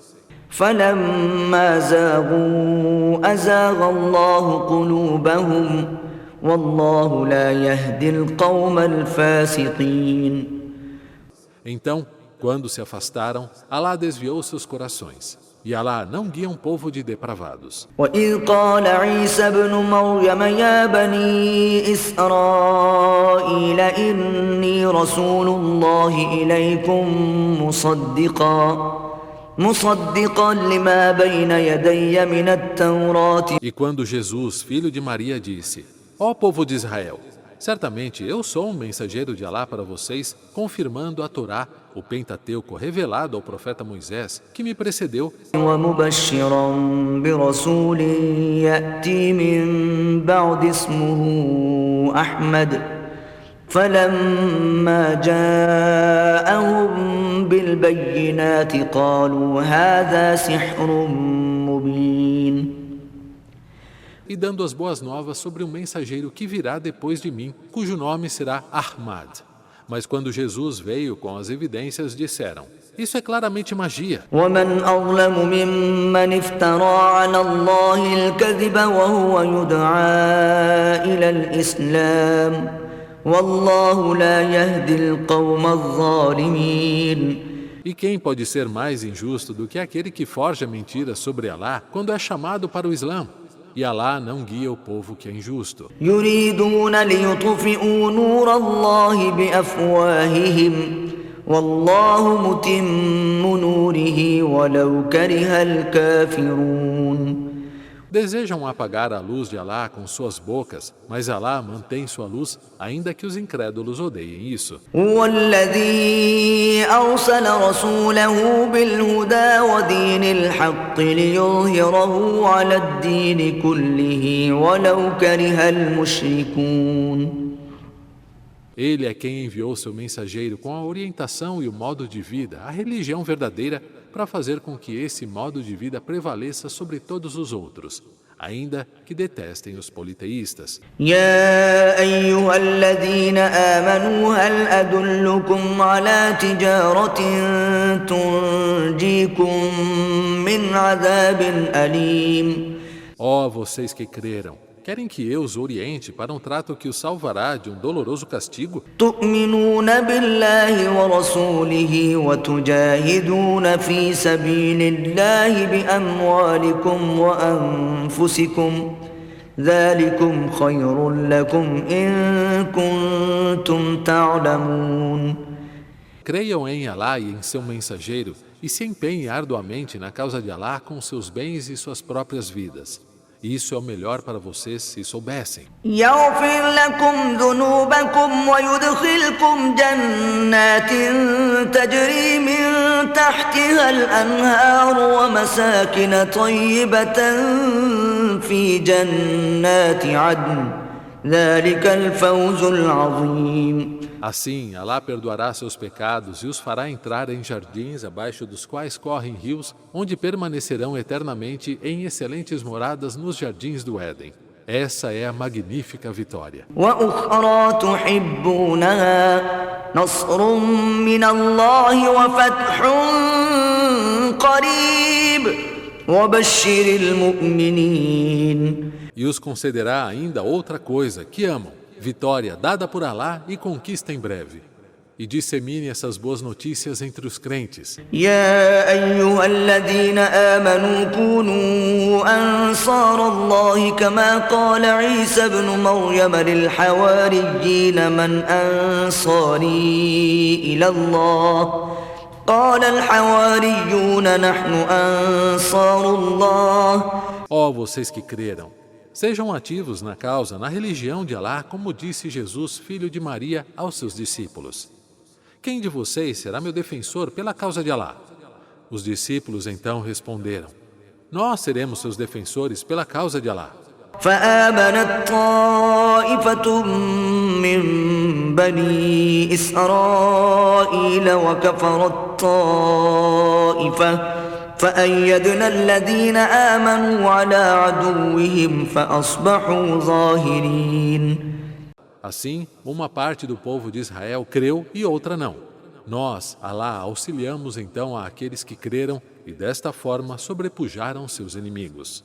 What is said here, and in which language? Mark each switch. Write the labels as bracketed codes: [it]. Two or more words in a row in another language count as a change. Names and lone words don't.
[ar] فلما زاغوا أزاغ الله قلوبهم والله لا يهدي القوم الفاسقين. [pt] Então, quando se afastaram, Alá desviou seus corações. E Alá não guia um povo de depravados. [ar] وإذ قال عيسى ابن مريم يا بني إسرائيل إني رسول الله إليكم مصدقا لما بين يدي من التوراة. [pt] E quando Jesus, filho de Maria, disse: Ó povo de Israel, certamente eu sou um mensageiro de Alá para vocês, confirmando a Torá, o Pentateuco revelado ao profeta Moisés, que me precedeu, [ar] ومبشرا برسول يأتي من بعد اسمه أحمد فلما جاءهم بالبينات قالوا هذا سحر مبين. [pt] e dando as boas novas sobre um mensageiro que virá depois de mim, cujo nome será Ahmad. Mas quando Jesus veio com as evidências, disseram: Isso é claramente magia. [ar] ومن أظلم ممن افترى على الله الكذب وهو يدعى إلى الإسلام والله لا يهدي القوم الظالمين. [pt] E quem pode ser mais injusto do que aquele que forja mentiras sobre Alá quando é chamado para o Islã? E Alá não guia o povo que é injusto. [ar] يريدون ليطفئوا نور الله بأفواههم والله متم نوره ولو كره الكافرون. [pt] Desejam apagar a luz de Alá com suas bocas, mas Alá mantém sua luz, ainda que os incrédulos odeiem isso. [ar] هو الذي أرسل رسوله بالهدى ودين الحق ليظهره على الدين كله ولو كره المشركون. [pt] Ele é quem enviou seu mensageiro com a orientação e o modo de vida, a religião verdadeira, para fazer com que esse modo de vida prevaleça sobre todos os outros, ainda que detestem os politeístas. [ar] يا أيها الذين آمنوا هل أدلكم على تجارة تنجيكم من عذاب أليم. [pt] Ó vocês que creram, querem que eu os oriente para um trato que os salvará de um doloroso castigo? [ar] تؤمنون بالله ورسوله وتجاهدون في سبيل الله بأموالكم وأنفسكم ذلكم خير لكم إن كنتم تعلمون. [pt] Creiam em Alá e em seu mensageiro e se empenhem arduamente na causa de Alá com seus bens e suas próprias vidas. Isso é o melhor para vocês se soubessem. [ar] يغفر لكم ذنوبكم ويدخلكم جنات تجري من تحتها الأنهار ومساكن طيبة في جنات عدن ذلك الفوز العظيم. [pt] Assim, Alá perdoará seus pecados e os fará entrar em jardins abaixo dos quais correm rios, onde permanecerão eternamente em excelentes moradas nos jardins do Éden. Essa é a magnífica vitória. [ar] وأخرى تحبونها نصر من الله وفتح قريب وبشر المؤمنين. [pt] E os concederá ainda outra coisa que amam, vitória dada por Alá e conquista em breve. E dissemine essas boas notícias entre os crentes. [ar] يا أيها الذين آمنوا كونوا أنصار الله كما قال عيسى ابن مريم للحواريين من أنصاري إلى الله قال الحواريون نحن أنصار الله. [pt] Ó vocês que creram, sejam ativos na causa, na religião de Alá, como disse Jesus, filho de Maria, aos seus discípulos. Quem de vocês será meu defensor pela causa de Alá? Os discípulos então responderam: nós seremos seus defensores pela causa de Alá. [ar] فآمنت طائفة من بني إسرائيل وكفرت طائفة فأيدنا الذين آمنوا على عدوهم فأصبحوا ظاهرين. [pt] Assim, uma parte do povo de Israel creu e outra não. Nós, Alá, auxiliamos então àqueles que creram e desta forma sobrepujaram seus inimigos.